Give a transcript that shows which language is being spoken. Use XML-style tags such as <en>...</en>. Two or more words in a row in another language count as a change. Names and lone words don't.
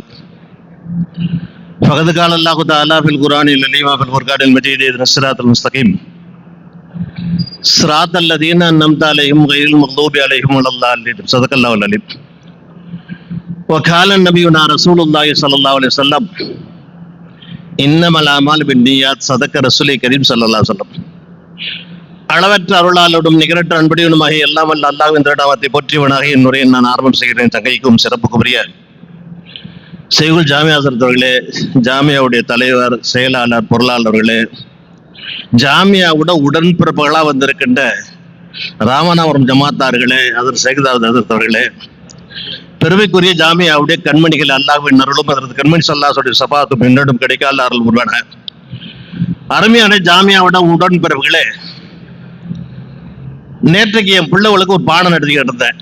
<ar>فقد قال الله تعالى في القرآن العظيم وفي الفرقان المجيد اهدنا الصراط المستقيم صراط الذين أنعمت عليهم غير المغضوب عليهم ولا الضالين. صدق الله العليم. وقال نبينا رسول الله صلى الله عليه وسلم إنما الأعمال بالنيات. صدق رسول الكريم صلى الله عليه وسلم.</ar> <ta>அளவற்ற அருளாளோடும் நிகரற்ற அன்படியுமாக எல்லாம் வல்ல அல்லாஹ்வின் திருநாமத்தை போற்றியவனாக என் உரையை நான் ஆரம்பம் செய்கிறேன். தங்கைக்கும் சிறப்புக்கும் உரிய செய்குல் ஜாமியா ஹசரத் அவர்களே, ஜாமியாவுடைய தலைவர், செயலாளர், பொருளாளர்களே, ஜாமியாவோட உடன்பிறப்புகளாக வந்திருக்கின்ற ராமநாதபுரம் ஜமாத்தார்களே, அதர் சேகதாவத் ஹசரத் அவர்களே, பெருமைக்குரிய ஜாமியாவுடைய கண்மணிகள், அல்லாஹ்வின் அருளும் அதற்கு கண்மணி ஸல்லல்லாஹு சபாத்தும் என்னிடம் கிடைக்காத அருள் உருவான அருமையான ஜாமியாவோட உடன்பிறப்புகளே, நேற்றைக்கு என் பிள்ளைகளுக்கு ஒரு பாடம் நடத்திக்கிட்டு இருந்தேன்.</ta>